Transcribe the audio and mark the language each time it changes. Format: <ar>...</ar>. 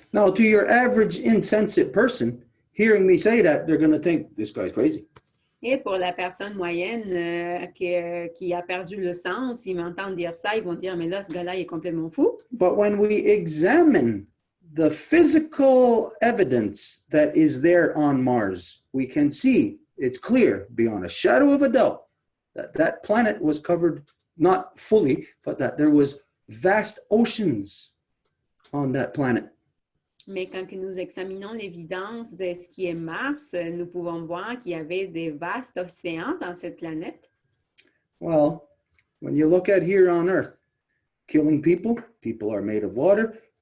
<en>Now, to your average insensate person, hearing me say that, they're going to think this guy's crazy.</en> <fr>Et pour la personne moyenne qui a perdu le sens, ils m'entendent dire ça, ils vont dire, mais là, ce gars-là, il est complètement fou.</fr> <en>But when we examine the physical evidence that is there on Mars, we can see it's clear beyond a shadow of a doubt that that planet was covered, not fully, but that there was vast oceans on that planet.</en> <fr>Mais quand que nous examinons l'évidence de ce qui est Mars, nous pouvons voir qu'il y avait des vastes océans dans cette planète.</fr> <en>Well, when you look at here on Earth, killing people, people are made of water.</en>